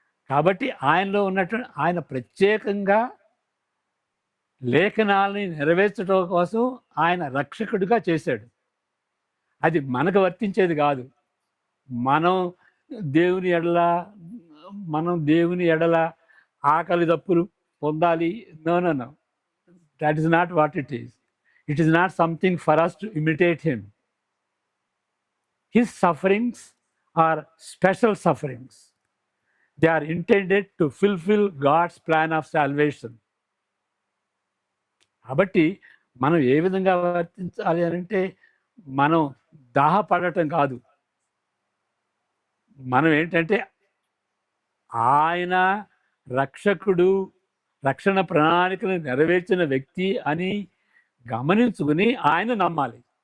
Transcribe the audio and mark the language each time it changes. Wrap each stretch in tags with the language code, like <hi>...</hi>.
<te>కాబట్టి ఆయనలో ఉన్నటువంటి ఆయన ప్రత్యేకంగా లేఖనాలని నెరవేర్చడం కోసం ఆయన రక్షకుడిగా చేశాడు. అది మనకు వర్తించేది కాదు. మనం దేవుని ఎడల దేవుని ఎడల ఆకలి దప్పులు పొందాలి.</te> <en>No no no, that is not what it is. It is not something for us to imitate him. His sufferings are special sufferings. They are intended to fulfill God's plan of salvation.</en> <te>కాబట్టి మనం ఏ విధంగా వర్తించాలి అని అంటే, మనం దాహపడటం కాదు. మనం ఏంటంటే ఆయన రక్షకుడు, రక్షణ ప్రణాళికను నెరవేర్చిన వ్యక్తి అని గమనించుకుని ఆయన నమ్మాలి.</te>